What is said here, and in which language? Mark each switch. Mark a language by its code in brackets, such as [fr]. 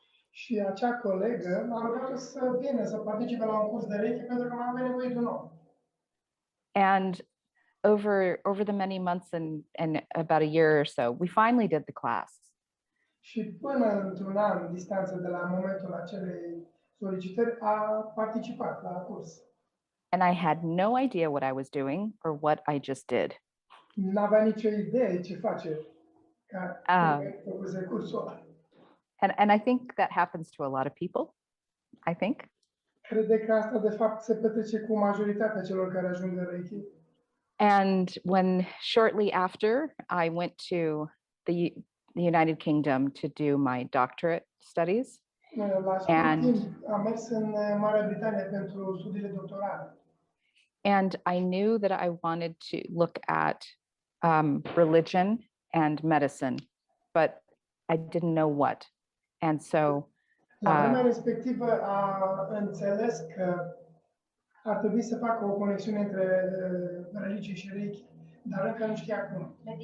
[ro] Și acea colegă m-a rugat să vină să participe la un curs de Reiki pentru că mai avea nevoie de un om. [en] And over the many months and about a year or so, we finally did the class. [ro] Și până într-un an distanță de la momentul acelei solicitări a participat la curs. [en] And I had no idea what I was doing or what I just did. [ro] N-avea nicio idee ce face ca făcuse cursul ăla. [en] And I think that happens to a lot of people, I think. [ro] Crede că asta de fapt se petrece cu majoritatea celor care ajung în Reiki. [en] And when shortly after I went to the United Kingdom to do my doctorate studies. [ro] La scurt timp am mers în Marea Britanie pentru studiile doctorale. [en] And I knew that I wanted to look at religion and medicine, but I didn't know what. And so [ro] la vremea respectivă a înțeles că ar trebui să facă o conexiune între religie și Reiki, dar încă nu știa cum.